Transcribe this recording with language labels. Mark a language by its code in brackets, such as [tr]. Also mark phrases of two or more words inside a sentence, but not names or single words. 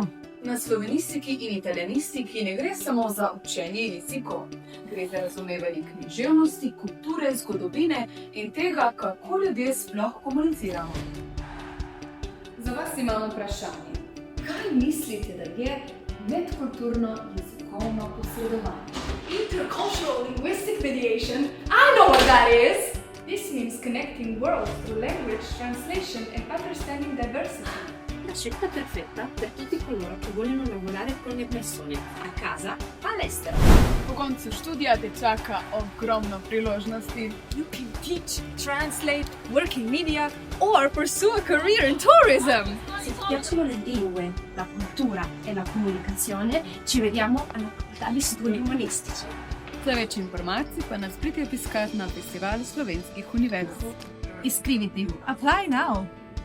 [sl] Na slovenistiki in italijanistiki ne gre samo za učenje jezikov. Gre za razumevanje književnosti, kulture, zgodovine in tega, kako ljudje sploh komuniciramo. Za vas imamo vprašanje. Kaj mislite, da je medkulturno jezikovno posredovanje? [en] Intercultural linguistic mediation. I know what that is! This means connecting worlds through language, translation and understanding diversity. [it] La scelta perfetta per tutti coloro che vogliono lavorare con le persone, a casa, all'estero. [sl] Po koncu študija te čaka ogromno priložnosti. [en] You can teach, translate, work in media, or pursue a career in tourism. [it] Se ti piacciono le lingue, la cultura e la comunicazione, ci vediamo alla facoltà di studi umanistici. [sl] Za več informacij pa nas pridite obiskati na Festivalu slovenskih univerz. Iskriviti. [en] Apply now.